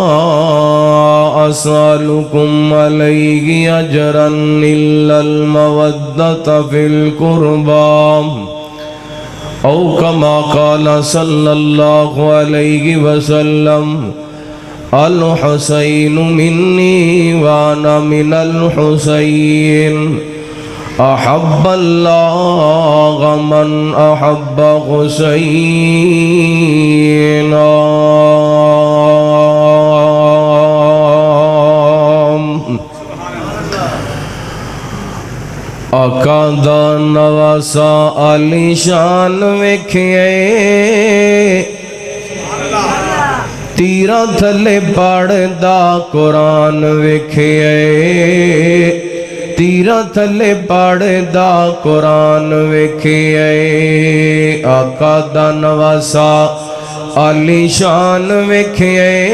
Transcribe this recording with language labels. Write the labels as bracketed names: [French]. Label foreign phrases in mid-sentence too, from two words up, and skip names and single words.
[Arabic] أسألكم عليه أجرا إلا المودة في القربى أو كما قال صلى الله عليه وسلم الحسين مني وأنا من الحسين أحب الله من أحب [Punjabi] حسينا آقا دا نواسا علی شان ویکھئے تیرا تھلے پڑھ دا قرآن ویکھئے تیرا تھلے پڑھدا قرآن ویکھیے آقا دا نواسا عالی شان ویکھیے